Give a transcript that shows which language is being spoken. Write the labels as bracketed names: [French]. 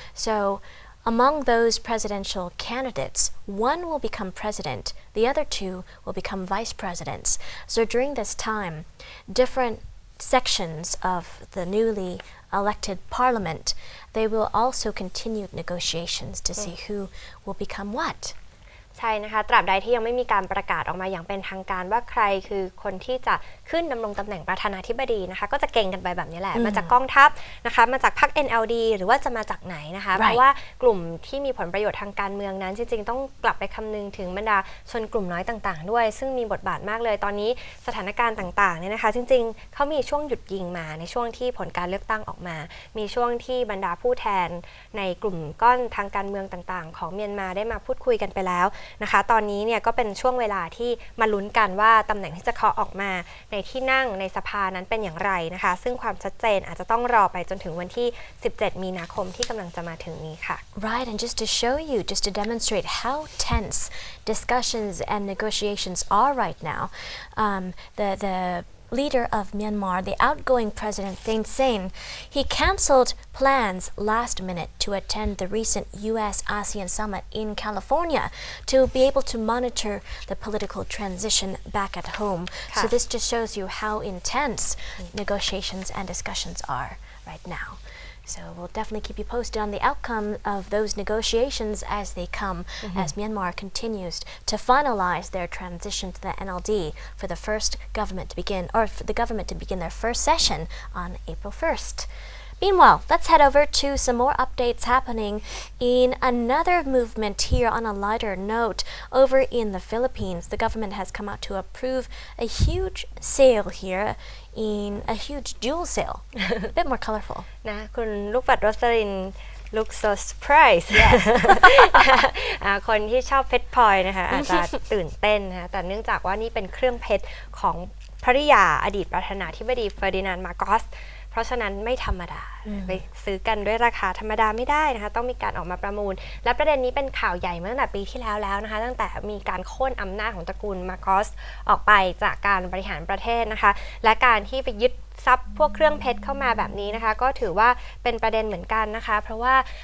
[English] So among those presidential candidates, one will become president, the other 2 will become vice presidents. So during this time, different sections of the newly elected parliament, they will also continue negotiations to see who will become what. [Thai] ใช่นะคะตราบใดที่ยังไม่มีการประกาศออกมาอย่างเป็นทางการว่าใครคือคนที่จะขึ้นดำรงตำแหน่งประธานาธิบดีนะคะก็จะเก่งกันไปแบบนี้แหละมาจากกองทัพนะคะมาจากพรรค NLD หรือว่าจะมาจากไหนนะคะเพราะว่ากลุ่มที่มีผลประโยชน์ทางการเมืองนั้นจริงๆต้องกลับไปคำนึงถึงบรรดาชนกลุ่มน้อยต่างๆด้วยซึ่งมีบทบาทมากเลยตอนนี้สถานการณ์ต่างๆเนี่ยนะคะจริงๆเขามีช่วงหยุดยิงมาในช่วงที่ผลการเลือกตั้งออกมามีช่วงที่บรรดาผู้แทน ในกลุ่มก้อนทางการเมืองต่างๆของเมียนมาได้มาพูดคุยกันไปแล้วนะคะตอนนี้เนี่ยก็เป็นช่วงเวลาที่มาลุ้นกันว่าตำแหน่งที่จะเคาะออกมาในที่นั่งในสภานั้นเป็นอย่างไรนะคะซึ่งความชัดเจนอาจจะต้องรอไปจนถึงวันที่17 มีนาคมที่กำลังจะมาถึงนี้ค่ะ [English] Right, and just to show you, just to demonstrate how tense discussions and negotiations are right now, the leader of Myanmar, the outgoing president Thein Sein, he cancelled plans last minute to attend the recent US ASEAN summit in California to be able to monitor the political transition back at home. So this just shows you how intense negotiations and discussions are right now. So we'll definitely keep you posted on the outcome of those negotiations as they come, as Myanmar continues to finalize their transition to the NLD for the first government to begin, or for the government to begin their first session on April 1st. Meanwhile, let's head over to some more updates happening in another movement here on a lighter note. Over in the Philippines, the government has come out to approve a huge sale here, in a huge jewel sale, a bit more colorful. [Thai] นะคุณลูกปัดโรสลิน [English] look so surprised [Thai] คนที่ชอบเพชรพลอยนะคะอาจจะตื่นเต้นนะคะแต่เนื่องจากว่านี่เป็นเครื่องเพชรของภริยาอดีตประธานาธิบดีเฟอร์ดินานด์ มาโกส เพราะฉะนั้นไม่ธรรมดาไปซื้อกันด้วยราคาธรรมดาไม่ได้นะคะต้องมีการออกมาประมูลและประเด็นนี้เป็นข่าวใหญ่มาตั้งแต่ปีที่แล้วนะคะตั้งแต่มีการโค่นอำนาจของตระกูลมาโกสออกไปจากการบริหารประเทศนะคะและการที่ไปยึดทรัพย์พวกเครื่องเพชรเข้ามาแบบนี้นะคะก็ถือว่าเป็นประเด็นเหมือนกันนะคะเพราะว่า